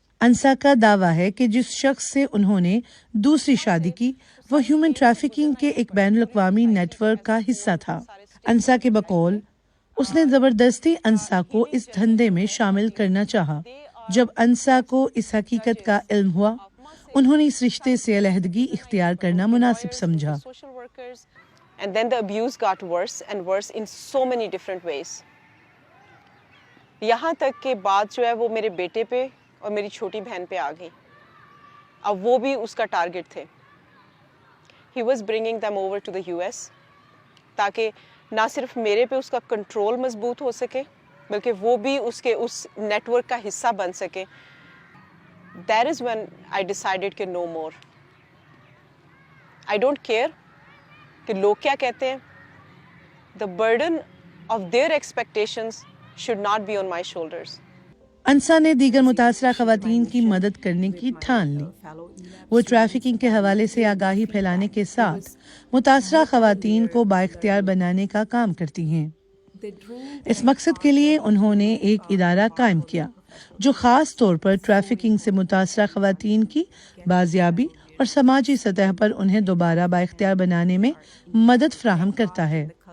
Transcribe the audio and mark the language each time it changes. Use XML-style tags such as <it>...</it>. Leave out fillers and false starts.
<ur>انسا کا دعویٰ ہے کہ جس شخص سے انہوں نے دوسری شادی کی وہ ہیومن ٹریفکنگ کے ایک بین الاقوامی نیٹ ورک کا حصہ تھا. انسا کے بقول اس نے زبردستی انسا کو اس دھندے میں شامل کرنا چاہا. جب انسا کو اس حقیقت کا علم ہوا انہوں نے اس رشتے سے علیحدگی اختیار کرنا مناسب سمجھا.</ur> <en>And then the abuse got worse and worse in so many different ways.</en> <ur>یہاں تک کہ بات جو ہے وہ میرے بیٹے پہ اور میری چھوٹی بہن پہ آ گئی. اب وہ بھی اس کا ٹارگٹ تھے.</ur> <en>He was bringing them over to the US</en> <ur>تاکہ نہ صرف میرے پہ اس کا کنٹرول مضبوط ہو سکے بلکہ وہ بھی اس کے اس نیٹ ورک کا حصہ بن سکے.</ur> <en>that is when I decided کہ no more. I don't care</en> <ur>کہ لوگ کیا کہتے ہیں.</ur> <en>The burden of their expectations should not be on my shoulders.</en> <ur>انسا نے دیگر متاثرہ خواتین کی مدد کرنے کی ٹھان لی. وہ ٹریفکنگ کے حوالے سے آگاہی پھیلانے کے ساتھ متاثرہ خواتین کو بااختیار بنانے کا کام کرتی ہیں. اس مقصد کے لیے انہوں نے ایک ادارہ قائم کیا جو خاص طور پر ٹریفکنگ سے متاثرہ خواتین کی بازیابی اور سماجی سطح پر انہیں دوبارہ بااختیار بنانے میں مدد فراہم کرتا ہے.</ur>